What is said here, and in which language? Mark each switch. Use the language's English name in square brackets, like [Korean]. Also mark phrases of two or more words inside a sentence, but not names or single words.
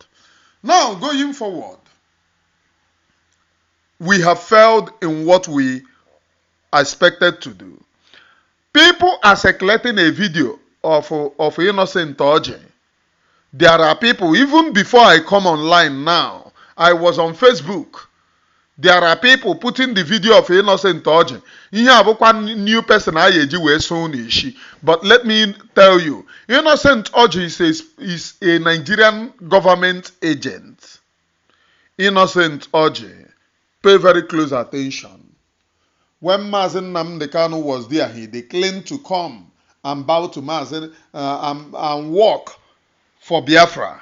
[English] Now, going forward, we have failed in what we expected to do. People are circulating a video of Innocent Orji. There are people, even before I come online now, I was on Facebook. There are people putting the video of Innocent Orji. [Igbo] Ihe abụkwa [English] new person [Igbo] a eji wee so n'ishi. [English] But let me tell you, Innocent Orji is a Nigerian government agent. Innocent Orji, pay very close attention. When Mazi Nnamdi Kanu was there, he declined to come and bow to Mazi and walk for Biafra.